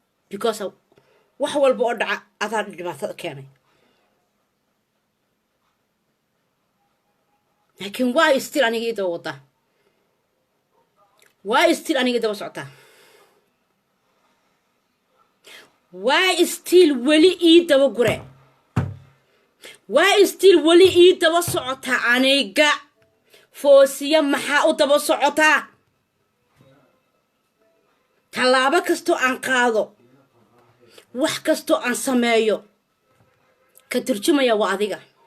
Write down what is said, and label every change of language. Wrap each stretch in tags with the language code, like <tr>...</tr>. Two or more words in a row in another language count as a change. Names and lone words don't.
<so>Because wax walba oo dhaca adaa dhibaatada keenay. Laakiin</so> <en>why still</en> <so>aniga ii daba wadaa?</so> <en>Why still</en> <so>aniga ii daba socotaa?</so> <en>Why still</en> <so>weli ii daba gure?</so> <en>Why still</en> <so>weli ii daba socotaa aniga? Foosiya maxaa u daba socotaa? Tallaabo kastoo aan qaado, wax kastoo aan sameeyo, ka turjumaya waa adiga.</so>